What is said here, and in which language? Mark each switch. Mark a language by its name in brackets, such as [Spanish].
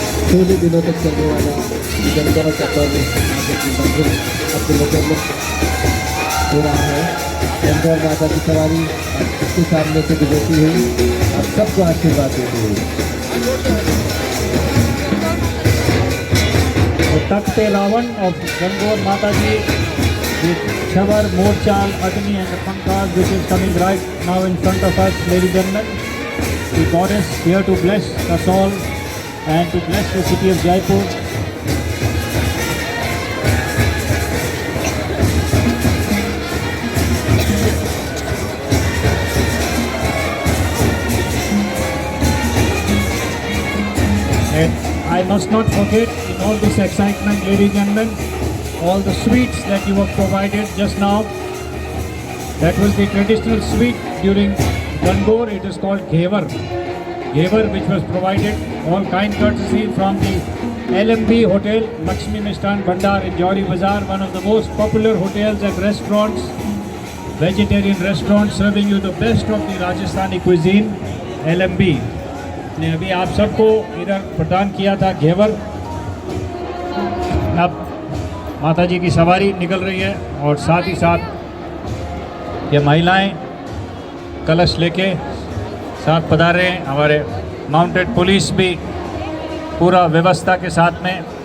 [Hindi] 16 दिनों तक चलने वाला गणगौर का पर्व मंदिर अपने मुकम्मल हो रहा है। गणगौर माता की सवारी इसके सामने से गुजरती हुई आप सबको आशीर्वाद देती हुई। [English] The Takte Ravan of Gangor Mataji with Shavar, Morchal, Agni and the Pankaj, which is coming right now in front of us, ladies and gentlemen. The goddess here to bless us all and to bless the city of Jaipur. And I must not forget, in all this excitement, ladies and gentlemen, all the sweets that you were provided just now. That was the traditional sweet during Gangor. It is called Ghevar. Ghevar, which was provided, all kind courtesy from the LMB Hotel, Lakshmi Mishtan Bhandar in Jowri Bazaar, one of the most popular hotels and restaurants, vegetarian restaurants serving you the best of the Rajasthani cuisine, LMB. [Hindi] ने अभी आप सबको इधर प्रदान किया था घेवर। अब माताजी की सवारी निकल रही है और साथ ही साथ ये महिलाएं कलश लेके साथ पधार रहे हैं। हमारे माउंटेड पुलिस भी पूरा व्यवस्था के साथ में।